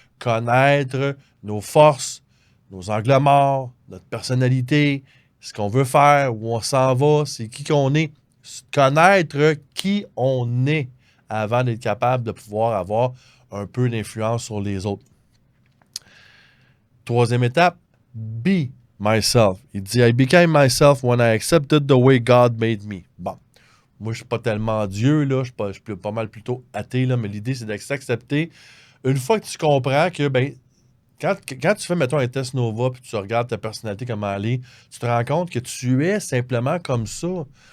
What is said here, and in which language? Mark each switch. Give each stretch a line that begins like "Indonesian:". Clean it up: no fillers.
French: Connaître nos forces, nos angles morts, notre personnalité, ce qu'on veut faire, où on s'en va, c'est qui qu'on est. Connaître qui on est avant d'être capable de pouvoir avoir un peu d'influence sur les autres. Troisième étape,
English: be myself.
French: Il dit,
English: I became myself when I accepted the way God made me.
French: Bon, moi, je suis pas tellement Dieu, là, je suis pas mal plutôt athée, là, mais l'idée, c'est de s'accepter. Une fois que tu comprends que, ben, quand tu fais, mettons, un test Nova, puis tu regardes ta personnalité, comment elle est, tu te rends compte que tu es simplement comme ça.